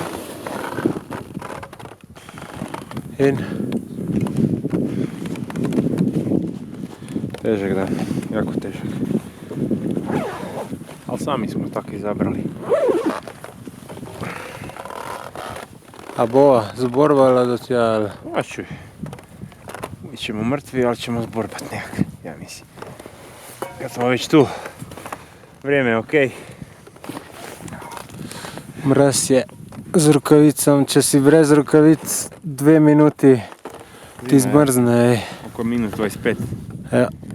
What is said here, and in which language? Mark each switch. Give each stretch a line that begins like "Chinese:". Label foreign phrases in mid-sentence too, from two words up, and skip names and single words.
Slovenian: In Težek dan, jako težek.
Croatian: Ali sami smo tako izabrali.
Slovenian: a bova zborvala do tja, ali? A čuj.
Croatian: Mi ćemo mrtvi, ali ćemo zborbat nekak, ja mislim. Kad smo već tu, vrijeme je okej.
Slovenian: Mraz je z rukavicom, če si brez rukavic 2 minuti ti zmrzne.
Croatian: Oko minus 25. Ja.